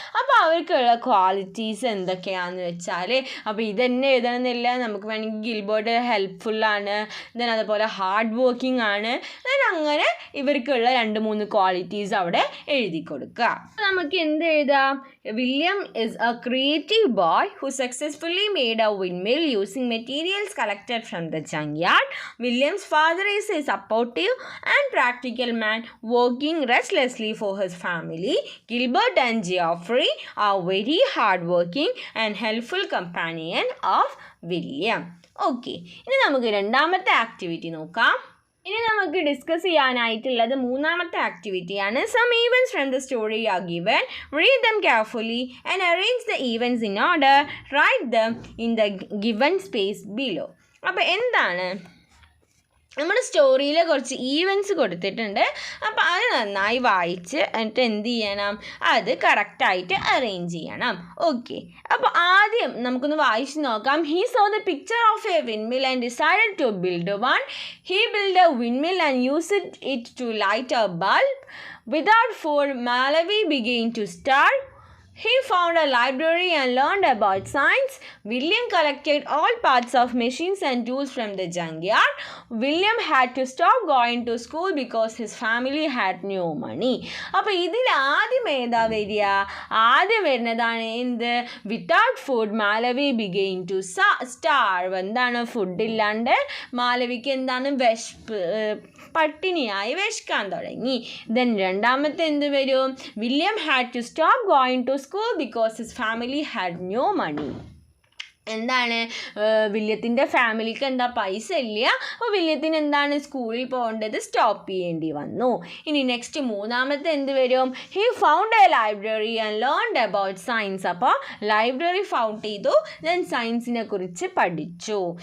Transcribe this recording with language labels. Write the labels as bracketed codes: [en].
[ml] അപ്പോൾ അവർക്കുള്ള ക്വാളിറ്റീസ് എന്തൊക്കെയാണെന്ന് വെച്ചാൽ, അപ്പോൾ ഇതന്നെ എഴുതണമെന്നില്ല, നമുക്ക് വേണമെങ്കിൽ ഗിൽബർട്ട് ഹെൽപ്ഫുള്ളാണ്, ദെൻ അതുപോലെ ഹാർഡ് വർക്കിംഗ് ആണ്, ദെൻ അങ്ങനെ ഇവർക്കുള്ള 2-3 ക്വാളിറ്റീസ് അവിടെ എഴുതി കൊടുക്കുക. നമുക്ക് എന്ത് എഴുതാം? [en] William is a creative boy who successfully made a windmill using materials collected from the junkyard. William's father is a supportive and practical man working restlessly for his family. Gilbert and Geoffrey are very hardworking and helpful companion of William. [ml] Okay, ഇനി നമുക്ക് രണ്ടാമത്തെ activity നോക്കാം. ഇനി നമുക്ക് discuss ചെയ്യാനായിട്ടുള്ളത് മൂന്നാമത്തെ ആക്ടിവിറ്റിയാണ്. [en] Some events from the story are given. Read them carefully and arrange the events in order. Write them in the given space below. [ml] അപ്പോൾ എന്താണ്? നമ്മുടെ സ്റ്റോറിയിൽ കുറച്ച് ഈവൻറ്റ്സ് കൊടുത്തിട്ടുണ്ട്. അപ്പോൾ അത് നന്നായി വായിച്ച് എന്നിട്ട് എന്ത് ചെയ്യണം? അത് കറക്റ്റായിട്ട് അറേഞ്ച് ചെയ്യണം. ഓക്കെ, അപ്പോൾ ആദ്യം നമുക്കൊന്ന് വായിച്ച് നോക്കാം. [en] He saw the picture of a windmill and decided to build one. He build a windmill and used it to light a bulb. Without food, Malavi began to starve. He found a library and learned about science. William collected all parts of machines and tools from the junkyard. William had to stop going to school because his family had no money. [ml] അപ്പോൾ ഇതിൽ ആദ്യം ഏതാ വരിക? ആദ്യം വരുന്നതാണ് എന്ത്? [en] Without food Malawi began to starve. [ml] എന്താണ്? ഫുഡില്ലാണ്ട് മാലവിക്ക് എന്താണ്? പട്ടിണിയായി വിശക്കാൻ തുടങ്ങി. ദെൻ രണ്ടാമത്തെ എന്ത് വരും? [en] William had to stop going to school because his family had no money. [ml] എന്താണ് വില്യത്തിൻ്റെ ഫാമിലിക്ക് എന്താ പൈസ ഇല്ല, അപ്പോൾ വില്യത്തിന് എന്താണ് സ്കൂളിൽ പോകേണ്ടത് സ്റ്റോപ്പ് ചെയ്യേണ്ടി വന്നു. ഇനി നെക്സ്റ്റ് മൂന്നാമത്തെ എന്ത് വരും? [en] He found a library and learned about science. [ml] അപ്പോൾ ലൈബ്രറി ഫൗണ്ട് ചെയ്തു, ദെൻ സയൻസിനെ കുറിച്ച് പഠിച്ചു.